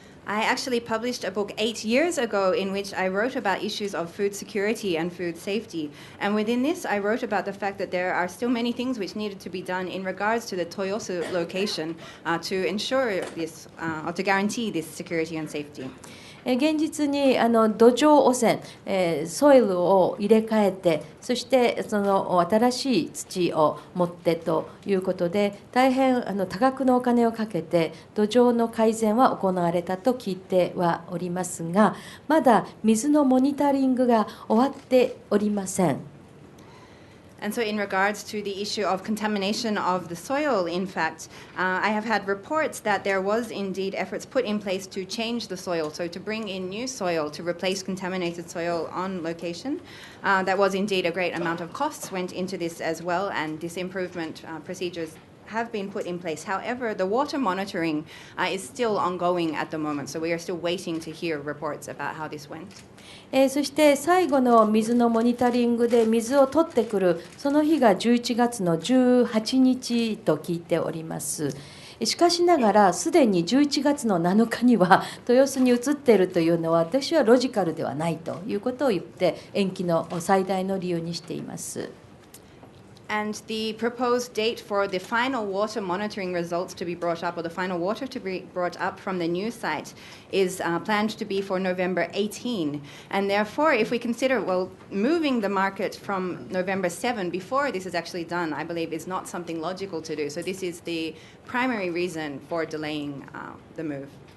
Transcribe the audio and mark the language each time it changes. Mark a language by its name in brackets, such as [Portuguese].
[English] I actually published a book 8 years ago in which I wrote about issues of food security and food safety. And within this, I wrote about the fact that there are still many things which needed to be done in regards to the Toyosu location to ensure this, or to guarantee this security and safety. [Japanese] 現実に土壌汚染、ソイルを入れ替えて、そしてその新しい土を持ってということで、大変多額のお金をかけて土壌の改善は行われたと聞いてはおりますが、まだ水のモニタリングが終わっておりません。 [English] And so in regards to the issue of contamination of the soil, in fact, I have had reports that there was indeed efforts put in place to change the soil, so to bring in new soil to replace contaminated soil on location. That was indeed a great amount of costs went into this as well, and this improvement procedures have been put in place. However, the water monitoring is still ongoing at the moment, so we are still waiting to hear reports about how this went. [Japanese] そして最後の水のモニタリングで水を取ってくるその日が11月の18日と聞いております。しかしながらすでに11月の7日には豊洲に移っているというのは私はロジカルではないということを言って延期の最大の理由にしています。 [English] And the proposed date for the final water monitoring results to be brought up, or the final water to be brought up from the new site, is planned to be for November 18. And therefore, if we consider, well, moving the market from November 7 before this is actually done, I believe is not something logical to do. So this is the primary reason for delaying the move.